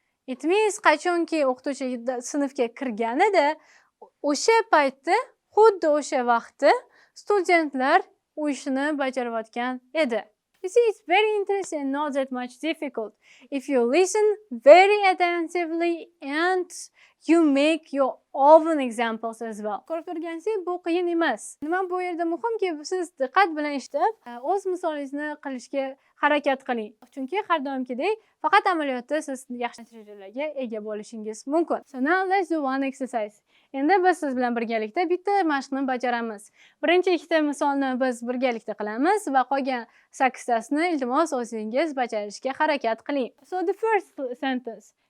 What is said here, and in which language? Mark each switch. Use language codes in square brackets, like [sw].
[en] It means [uz] qachonki o'qituvchi sinfga kirganida, o'sha paytda, xuddi o'sha vaqtda studentlar u ishni bajarayotgan edi. [en] You see, it's very interesting and not that much difficult. If you listen very attentively and you make your own examples as well. [uz] Ko'rib turganingizdek, bu qiyin emas. Nima bu yerda muhimki, siz diqqat bilan eshitib, o'z misolingizni qilishga harakat qiling. Chunki har doimgidek, faqat amaliyotda siz yaxshi natijalarga ega bo'lishingiz mumkin. [en] So now let's do one exercise. [uz] Endi biz siz bilan birgalikda bitta mashqni bajaramiz. Birinchi ikkita misolni biz birgalikda qilamiz va qolgan 8 tasini iltimos o'zingiz bajarishga harakat qiling. [en] So the first sentence.